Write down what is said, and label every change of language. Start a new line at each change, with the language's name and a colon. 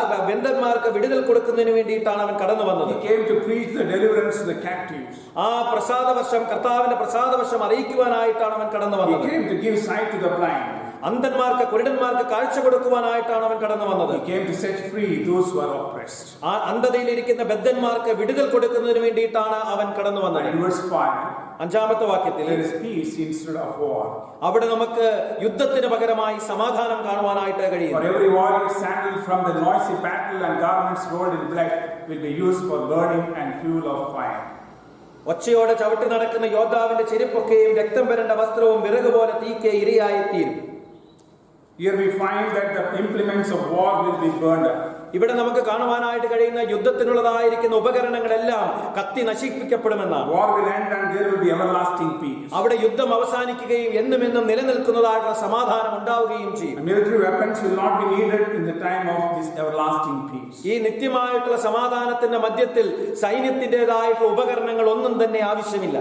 Malayalam: ബന്ധന്മാർക്ക് വിടുതൽ കൊടുക്കുന്നതിന് വേണ്ടിയിട്ടാണ് അവൻ കടന്നു വന്നത്.
English: He came to preach the deliverance to the captives.
Malayalam: പ്രസാദവർഷം കർത്താവിന്റെ പ്രസാദവർഷം അറിയിക്കുവാനായിട്ടാണ് അവൻ കടന്നു വന്നത്.
English: He came to give sight to the blind.
Malayalam: അന്ധന്മാർക്ക് കുരുടന്മാർക്ക് കാഴ്ച കൊടുക്കുവാനായിട്ടാണ് അവൻ കടന്നു വന്നത്.
English: He came to set free those who are oppressed.
Malayalam: അന്ധതയിലിരിക്കുന്ന ബദ്ധന്മാർക്ക് വിടുതൽ കൊടുക്കുന്നതിന് വേണ്ടിയിട്ടാണ് അവൻ കടന്നു വന്നത്.
English: In verse 5,
Malayalam: 5-ാമത്തെ വാക്യത്തിൽ
English: there is peace instead of war.
Malayalam: അവിടെ നമുക്ക് യുദ്ധത്തിന് പകരമായി സമാധാനം കാണുവാനായിട്ട് കഴിയും.
English: For every warrior sandaled from the noisy battle and garments rolled in blood will be used for burning and fuel of fire.
Malayalam: ഒച്ചയോടെ ചവിട്ടി നടക്കുന്ന യോദ്ധാവിന്റെ ചെരുപ്പൊക്കെയും രക്തം വരേണ്ട വസ്ത്രവും വിറക് പോലെ തീക്കെ ഇരയായി തീരും.
English: Here we find that the implements of war will be burned up.
Malayalam: ഇവിടെ നമുക്ക് കാണുവാനായിട്ട് കഴിയുന്ന യുദ്ധത്തിനുള്ളതായിരിക്കുന്ന ഉപകരണങ്ങളെല്ലാം കത്തി നശിപ്പിക്കപ്പെടുമെന്നാണ്.
English: War will end and there will be everlasting peace.
Malayalam: അവിടെ യുദ്ധം അവസാനിക്കുകയും എന്നും നിലനിൽക്കുന്നതായിട്ടുള്ള സമാധാനം ഉണ്ടാവുകയും ചെയ്യും.
English: Military weapons will not be needed in the time of this everlasting peace.
Malayalam: ഈ നിത്യമായിട്ടുള്ള സമാധാനത്തിന്റെ മധ്യത്തിൽ സൈന്യത്തിന്റേതായിട്ടുള്ള ഉപകരണങ്ങൾ ഒന്നും തന്നെ ആവശ്യമില്ല.